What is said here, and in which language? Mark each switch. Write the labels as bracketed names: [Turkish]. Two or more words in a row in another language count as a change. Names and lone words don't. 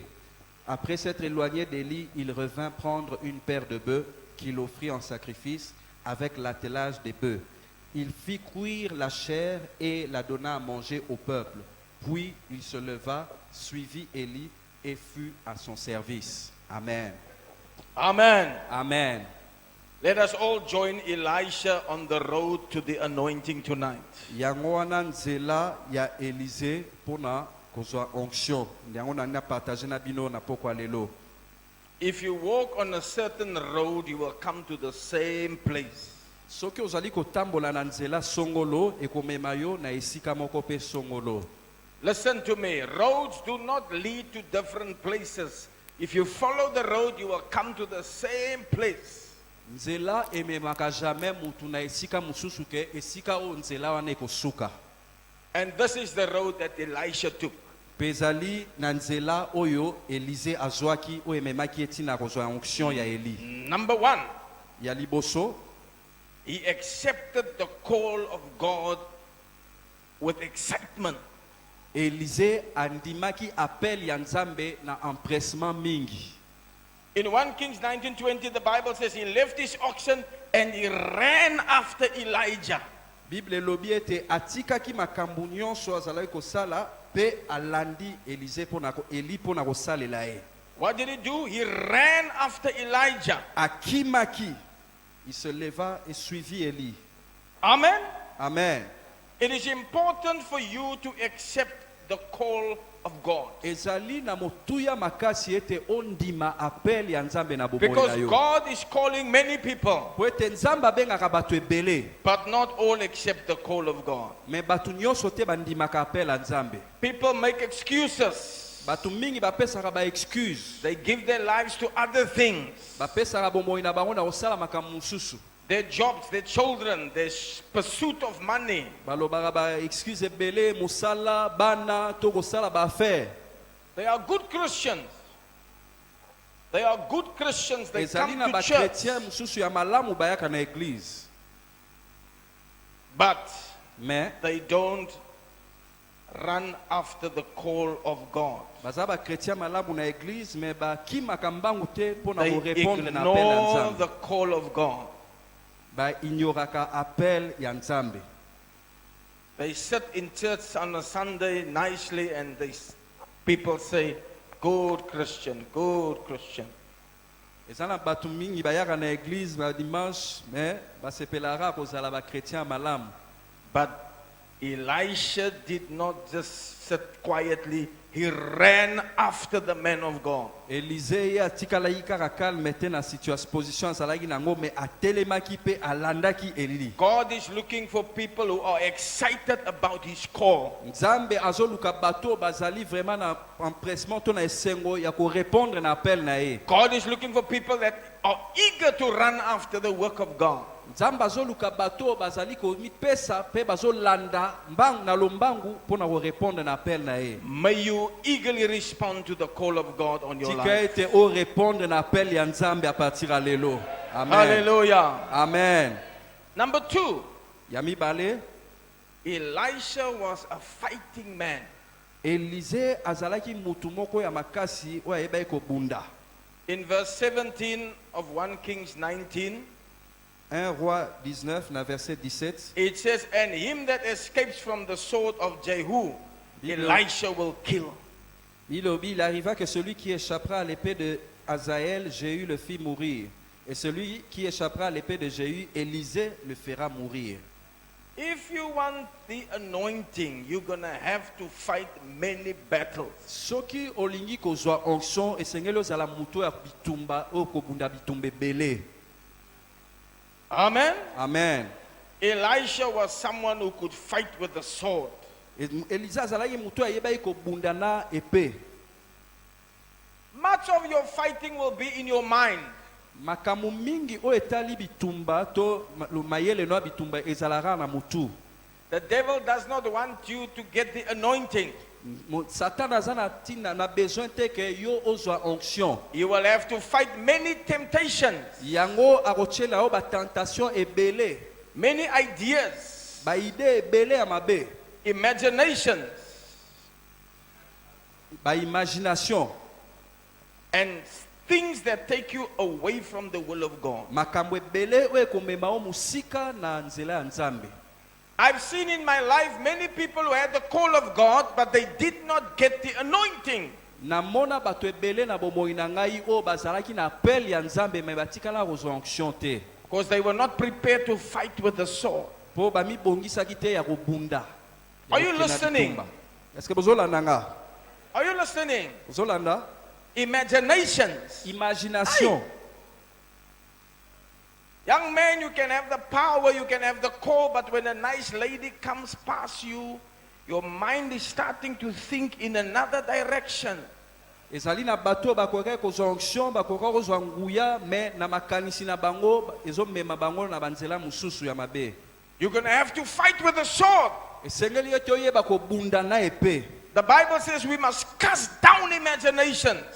[French] Après s'être éloigné d'Élie, il revint prendre une paire de bœufs qu'il offrit en sacrifice avec l'attelage des bœufs. Il fit cuire la chair et la donna à manger au peuple. Puis il se leva, suivit Élie et fut à son service. Amen. Amen. Amen. [English] Let us all join Elisha on the road to the anointing tonight. [Lingala] Yango wana nzela ya Élisée pona kozwa onction. Yango na partager na bino na pokwa lelo. [English] If you walk on a certain road, you will come to the same place. [Lingala] Soki ozali kotambola na nzela songolo ekomema yo na esika moko pe songolo. [English] Listen to me. Roads do not lead to different places. If you follow the road, you will come to the same place. [Lingala] Nzela ememaka jamais mutu na esika mususu ke esika o nzela wana ekosuka. [English] And this is the road that Elisha took. [Lingala] Pezali na nzela oyo Élisée azwaki o ememaki etina kozwa onction ya Eli. [English] Number one, [Lingala] Ya liboso, [English] he accepted the call of God with excitement. [Lingala] Élisée andimaki appel ya Nzambe na empressement mingi. [English] In 1 Kings 19:20, the Bible says he left his oxen and he ran after Elijah. [Lingala] Bible elobi ete atikaki makambo nyonso azalaki kosala pe alandi Élisée pona ko Eli pona kosalela ye. [English] What did he do? He ran after Elijah. [French] Akimaki, il se leva et suivit Eli. Amen. Amen. [English] It is important for you to accept the call of God. [Lingala] Ezali na motuya makasi ete ondima appel ya Nzambe na bomoi na [English] Because [Lingala] yo. [English] God is calling many people, [Lingala] Po ete Nzambe abengaka bato ebele, [English] but not all accept the call of God. [Lingala] me bato nyonso te bandimaka appel ya Nzambe. [English] People make excuses. [Lingala] Bato mingi bapesaka ba excuse. [English] They give their lives to other things. [Lingala] Bapesaka bomoi na bango na kosala makambo mosusu. [English] Their jobs, their children, their pursuit of money. [Lingala] Balobaka ba excuse ebele, mosala, bana, to kosala ba affaire. [English] They are good Christians. They are good Christians. They [Lingala] Ezali na [English] come [Lingala] ba [English] to church. [Lingala] chrétien mosusu ya malamu bayaka na église. [English] But [Lingala] Mais [English] they don't run after the call of God. [Lingala] baza ba chrétien malamu na église mais bakimaka mbangu te mpona [English] They [Lingala] korépondre na appel ya [English] ignore [Lingala] Nzambe. [English] the call of God. [Lingala] Baignoraka appel ya Nzambe. [English] They sit in church on a Sunday nicely and people say, good Christian, good Christian. [Lingala] Eza na bato mingi bayaka na église ba dimanche mais basepelaka kozala ba chrétien malamu. [English] But Elisha did not just sit quietly. He ran after the man of God. [Lingala] Élisée ye atikalaki kaka calme te na position azalaki nango mais atelemaki mpe alandaki Eli. [English] God is looking for people who are excited about his call. [Lingala] Nzambe azoluka bato bazali vraiment na empressement to na esengo ya korépondre na appel na ye. [English] God is looking for people that are eager to run after the work of God. [Lingala] Nzambe azoluka bato bazali komipesa pe bazolanda mbang na lombangu mpona korépondre na appel na ye. [English] May you eagerly respond to the call of God on your [Lingala] Tika [English] life. [Lingala] ete o répondre na appel ya Nzambe [French] a partir [Lingala] ya lelo. Amen. Hallelujah. Amen. [English] Number 2, [Lingala] Ya mibale, [English] Elisha was a fighting man. [Lingala] Élisée azalaki mutu moko ya makasi oyo ayebaki kobunda. [English] In verse 17 of 1 Kings 19, [Lingala] 1 Roi 19 na verset 17. [English] it says, and him that escapes from the sword of Jehu, Bible. Elisha will kill. [French] Il arriva que celui qui échappera à l'épée de Hazaël, Jéhu le fit mourir. Et celui qui échappera à l'épée de Jéhu, Élisée le fera mourir. [English] If you want the anointing, you're going to have to fight many battles. [Lingala] Soki olingi kozwa onction esengeli ozala mutu ya bitumba oyo kobunda bitumba ebele. Amen. Amen. [English] Elisha was someone who could fight with the sword. [Lingala] Élisée azalaki mutu ayebaki kobunda na épée. [English] Much of your fighting will be in your mind. [Lingala] Makambo mingi oyo etali bitumba to mayele no ya bitumba ezalaka na mutu. [English] The devil does not want you to get the anointing. [Lingala] Satan aza na tina na besoin te ke yo ozwa onction. [English] You will have to fight many temptations, [Lingala] Yango akotiela yo batentation ebele, [English] many ideas, [Lingala] baide ebele ya mabe, [English] imaginations, [Lingala] baimagination, [English] and things that take you away from the will of God. [Lingala] makambo ebele oyo ekomema yo musika na nzela ya Nzambe. [English] I've seen in my life many people who had the call of God, but they did not get the anointing. [Lingala] Namona bato ebele na bomoi na ngai oyo bazalaki na appel ya Nzambe me batikala kozwa onction te. [English] Because they were not prepared to fight with the sword. [Lingala] Po bamibongisaki te ya kobunda. [English] Are you listening? [French] Est-ce que [Lingala] bozolanda nga? [English] Are you listening? [Lingala] Bozolanda? [English] Imaginations. [Lingala] Imagination. [English] Young man, you can have the power, you can have the call, but when a nice lady comes past you, your mind is starting to think in another direction. [Lingala] Ezali na bato bakoka kozwa onction, bakoka kozwa nguya, me na makanisi na bango ezomema bango na banzela mususu ya mabe. [English] You're going to have to fight with the sword. [Lingala] Esengeli ete oyeba kobunda na epée. [English] The Bible says we must cast down imaginations.